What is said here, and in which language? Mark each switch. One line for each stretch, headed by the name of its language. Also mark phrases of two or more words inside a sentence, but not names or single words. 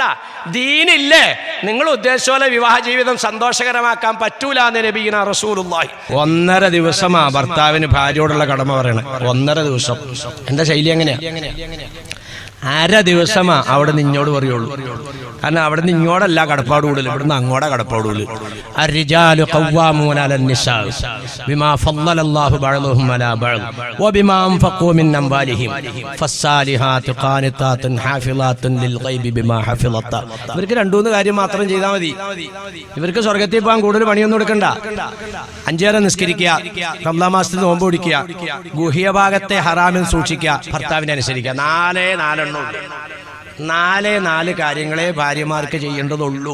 Malayalam: ദീനില്ലേ, നിങ്ങൾ ഉദ്ദേശിച്ച പോലെ വിവാഹ ജീവിതം സന്തോഷകരമാക്കാൻ പറ്റൂല എന്ന് നബിയിന റസൂലുള്ളാഹി. 1.5 ദിവസമാ ഭർത്താവിന് ഭാര്യയോടുള്ള കടമ പറയണേ. 1.5 ദിവസം. എന്റെ ശൈലി എങ്ങനെയാ? 1/2 ദിവസമാ അവിടെ നിന്നോട് പറയുള്ളൂ. കാരണം അവിടെ നിന്ന് ഇങ്ങോട്ടല്ല കടപ്പാട് കൂടുതൽ, ഇവിടുന്ന് അങ്ങോട്ടാ കടപ്പാട് കൂടുതൽ.
Arabic: الرجال قوامون على النساء بما فضل الله بعضهم على بعض وبما انفقوا من اموالهم فالصالحات قانتات حافظات للغيب بما حفظ الله.
Malayalam: ഇവർക്ക് 2-3 കാര്യം മാത്രം ചെയ്താൽ മതി. ഇവർക്ക് സ്വർഗ്ഗത്തിൽ പോകാൻ കൂടുതൽ പണിയൊന്നും എടുക്കണ്ട. 5 നേരം നിസ്കരിക്കുക, റമദാൻ മാസത്തിൽ നോമ്പ് പിടിക്കുക, ഗുഹ്യ ഭാഗത്തെ ഹറാമിൽ സൂക്ഷിക്കുക, ഭർത്താവിനെ അനുസരിക്കുക. 4 കാര്യങ്ങളെ ഭാര്യമാർക്ക് ചെയ്യേണ്ടതുള്ളൂ.